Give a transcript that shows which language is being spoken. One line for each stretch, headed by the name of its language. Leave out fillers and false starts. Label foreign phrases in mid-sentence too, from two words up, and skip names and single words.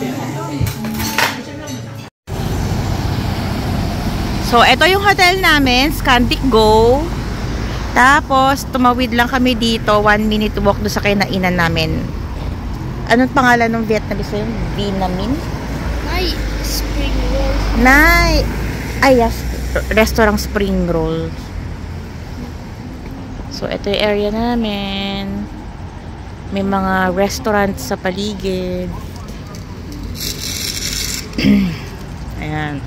Filipino: So, ito yung hotel namin, Scandic Go. Tapos, tumawid lang kami dito, 1 minute walk doon sa kinainan namin. Anong pangalan ng Vietnamese yun? Vinamine?
Swedish: Nej, spring roll.
Filipino: Nay! Ay, yes.
English: restaurant spring roll.
Filipino: So, ito yung area namin. May mga restaurant sa paligid. Ayan.